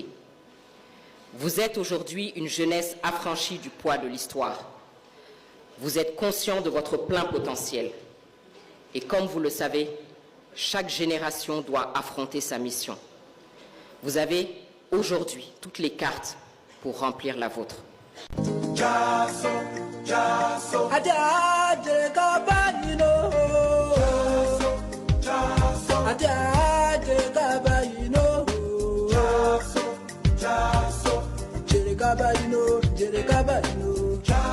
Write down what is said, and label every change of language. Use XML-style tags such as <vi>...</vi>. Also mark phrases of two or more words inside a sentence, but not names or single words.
<fr>Vous êtes aujourd'hui une jeunesse affranchie du poids de l'histoire. Vous êtes conscient de votre plein potentiel. Et comme vous le savez, chaque génération doit affronter sa mission. Vous avez aujourd'hui toutes les cartes pour remplir la vôtre. Jaso, Jaso, Adade Kabayino. Jaso, Adade Kabayino. Jaso, Jaso, Jere Kabayino, Jere Kabayino.</fr>